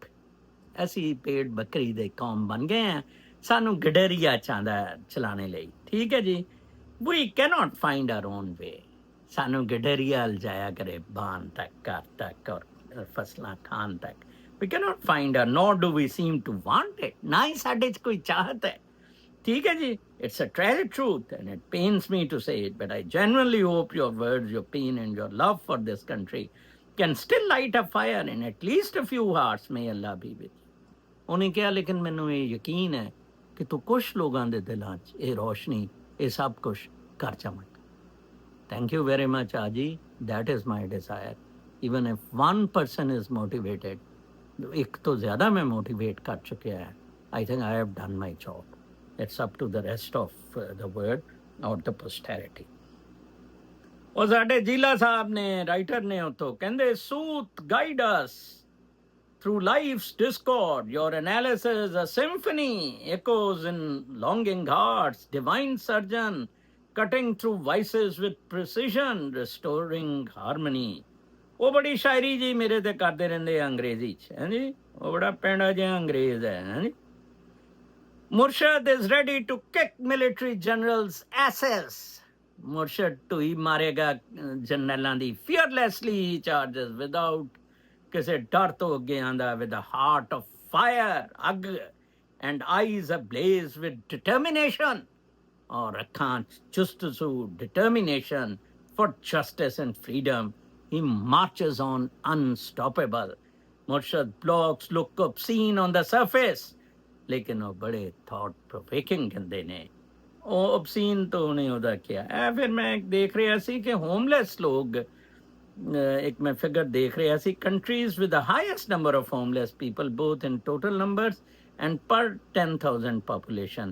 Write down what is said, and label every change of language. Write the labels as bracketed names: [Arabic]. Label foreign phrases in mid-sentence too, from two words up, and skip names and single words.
[Punjabi] ਅਸੀਂ ਪੇੜ ਬੱਕਰੀ ਦੇ ਕੌਮ ਬਣ ਗਏ ਹਾਂ, ਸਾਨੂੰ ਗਡਰੀਆ ਚਾਹੁੰਦਾ ਚਲਾਣੇ ਲਈ। ਠੀਕ ਹੈ ਜੀ, [English] we cannot find our own way. [Punjabi] ਸਾਨੂੰ ਗਡਰੀਆ ਲਜਾਇਆ ਕਰੇ ਬਾਨ ਤੱਕ, ਘਰ ਤੱਕ, ਔਰ ਫਸਲਾਂ ਖਾਣ ਤੱਕ। [English] we cannot find our, nor do we seem to want it. [Punjabi] ਨਾ ਹੀ ਸਾਡੇ 'ਚ ਕੋਈ ਚਾਹਤ ਹੈ। ਠੀਕ ਹੈ ਜੀ, [English] it's a tragic truth and it pains me to say it, but I genuinely hope your words, your pain and your love for this country can still light a fire in at least a few hearts. May Allah be with you. [Punjabi] ਉਹਨੇ ਕਿਹਾ ਲੇਕਿਨ ਮੈਨੂੰ ਇਹ ਯਕੀਨ ਹੈ ਕਿ ਤੂੰ ਕੁਛ ਲੋਕਾਂ ਦੇ ਦਿਲਾਂ 'ਚ ਇਹ ਰੋਸ਼ਨੀ, ਇਹ ਸਭ ਕੁਛ ਕਰ ਜਾਵੇਂਗਾ। [English] Thank you very much, Aji. That is my desire. Even if one person is motivated, [Punjabi] ਇੱਕ ਤੋਂ ਜ਼ਿਆਦਾ ਮੈਂ motivate ਕਰ ਚੁੱਕਿਆ ਹੈ, [English] I think I have done my job. It's up to the rest of the world or the posterity. [Punjabi] ਉਹ ਸਾਡੇ ਜੀਲਾ ਸਾਹਿਬ ਨੇ, ਰਾਈਟਰ ਨੇ, ਉੱਥੋਂ ਕਹਿੰਦੇ, ਸੂਤ [English] guide us through life's discord. Your analysis a symphony echoes in longing hearts, divine surgeon, cutting through vices with precision, restoring harmony. [Punjabi] ਉਹ ਬੜੀ ਸ਼ਾਇਰੀ ਜੀ ਮੇਰੇ ਤੇ ਕਰਦੇ ਰਹਿੰਦੇ ਅੰਗਰੇਜ਼ੀ 'ਚ, ਹੈ ਜੀ, ਉਹ ਬੜਾ ਪੈਂਡਾ ਜਿਹਾ ਅੰਗਰੇਜ਼ ਹੈ ਜੀ। [English] Murshid is ready to kick military generals' asses. [Punjabi] Murshid ਢੂਈ ਮਾਰੇਗਾ ਜਨਰਲਾਂ ਦੀ, [English] fearlessly he charges without [Punjabi] ਕਿਸੇ ਡਰ ਤੋਂ ਅੱਗੇ ਆਂਦਾ, [English] with a heart of fire, ਅੱਗ, and eyes ablaze with determination, [Punjabi] ਔਰ ਅੱਖਾਂ ਚੁਸਤਸੂ, [English] determination for justice and freedom. He marches on unstoppable. Murshid blocks look obscene on the surface, [Punjabi] ਲੇਕਿਨ ਉਹ ਬੜੇ [English] thought provoking [Punjabi] ਕਹਿੰਦੇ ਨੇ। ਉਹ obscene ਤੋਂ ਉਹਨੇ ਉਹਦਾ ਕਿਹਾ ਹੈ। ਫਿਰ ਮੈਂ ਦੇਖ ਰਿਹਾ ਸੀ ਕਿ ਹੋਮਲੈਸ ਲੋਕ, ਇੱਕ ਮੈਂ ਫਿਗਰ ਦੇਖ ਰਿਹਾ ਸੀ, [English] countries with the highest number of homeless people both in total numbers and per 10,000 population.